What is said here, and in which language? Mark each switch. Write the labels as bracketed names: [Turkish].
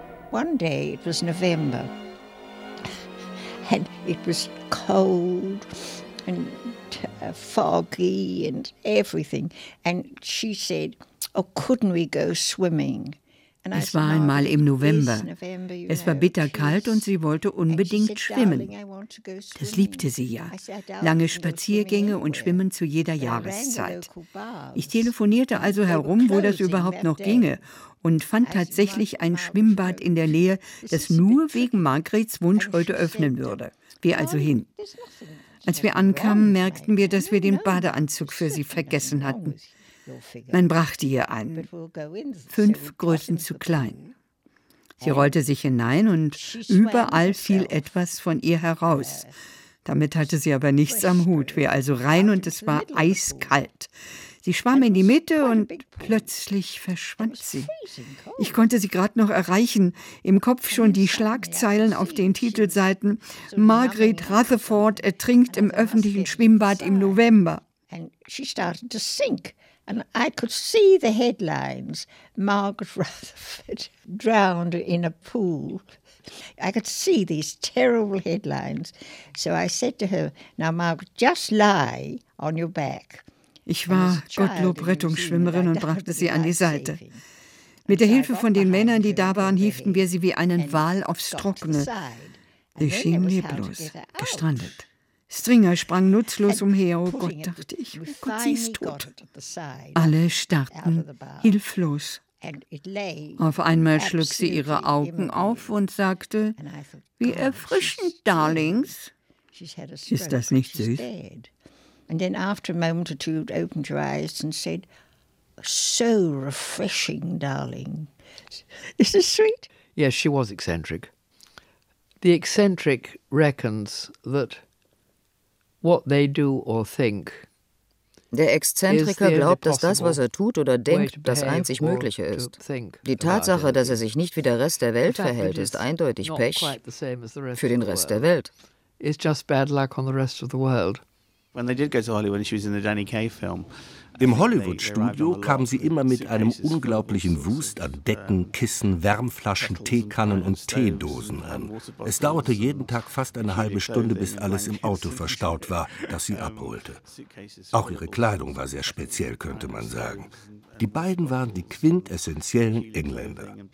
[English] One day, it was November, and it was cold and foggy and everything, and she said, oh, couldn't we go swimming? [German] Es war einmal im November. Es war bitterkalt und sie wollte unbedingt schwimmen. Das liebte sie ja. Lange Spaziergänge und Schwimmen zu jeder Jahreszeit. Ich telefonierte also herum, wo das überhaupt noch ginge, und fand tatsächlich ein Schwimmbad in der Nähe, das nur wegen Margarets Wunsch heute öffnen würde. Wir also hin. Als wir ankamen, merkten wir, dass wir den Badeanzug für sie vergessen hatten. Man brachte ihr einen, 5 Größen zu klein. Sie rollte sich hinein und überall fiel etwas von ihr heraus. Damit hatte sie aber nichts am Hut. Wir also rein und es war eiskalt. Sie schwamm in die Mitte und plötzlich verschwand sie. Ich konnte sie gerade noch erreichen, im Kopf schon die Schlagzeilen auf den Titelseiten: Margaret Rutherford ertrinkt im öffentlichen Schwimmbad im November. [English] And she started to sink. And I could see the headlines, Margaret Rutherford drowned in a pool. I could see these terrible headlines. So I said to her, now Margaret, just lie on your back. [German] Ich war Gottlob Rettungsschwimmerin und brachte sie an die Seite. Mit der Hilfe von den Männern, die da waren, hieften wir sie wie einen Wal aufs Trockene. Sie schien leblos, gestrandet. Stringer sprang nutzlos umher, oh Gott, dachte ich, oh Gott, sie ist tot. Alle starrten hilflos. Auf einmal schlug sie ihre Augen auf und sagte, wie erfrischend, Darlings. Ist das nicht süß? [English] And then after a moment or two, opened her eyes and said, so refreshing, darling. Is this sweet? Yes, she was eccentric. The eccentric reckons that what they do or think. [German] Der Exzentriker glaubt, dass das, was er tut oder denkt, das einzig Mögliche ist. Die Tatsache, dass er sich nicht wie der Rest der Welt verhält, ist eindeutig Pech für den Rest der Welt. [English] It's just bad luck on the rest of the world. When they did go to Hollywood, she was in the Danny Kaye film. [German] Im Hollywood-Studio kamen sie immer mit einem unglaublichen Wust an Decken, Kissen, Wärmflaschen, Teekannen und Teedosen an. Es dauerte jeden Tag fast eine halbe Stunde, bis alles im Auto verstaut war, das sie abholte. Auch ihre Kleidung war sehr speziell, könnte man sagen. Die beiden waren die quintessentiellen Engländer.